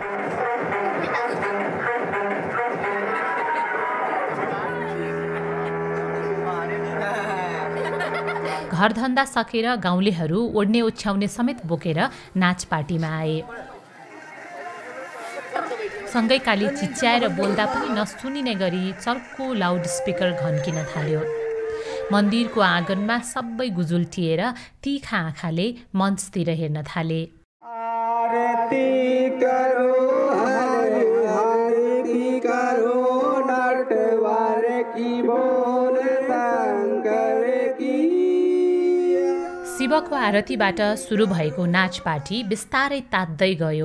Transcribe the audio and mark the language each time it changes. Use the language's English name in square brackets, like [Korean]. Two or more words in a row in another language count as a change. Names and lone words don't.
[Nepali] घरधन्दा सकेर गाउँलेहरू ओड्ने ओछ्याउने समेत बोकेर नाच पार्टीमा आए। सँगै काली चिच्याएर बोल्दा पनि नसुनिने गरी चर्को [English] loud speaker [Nepali] घन्किन थाल्यो। मन्दिरको आँगनमा सबै गुजुल्टिएर तीखा आँखाले मञ्चतिर हेर्न थाले। [Hindi] आरती करो हरे आरती करो नटवर की बोल शंकर की। [Nepali] शिवको आरतीबाट सुरु भएको नाच पार्टी बिस्तारै तात्दै गयो।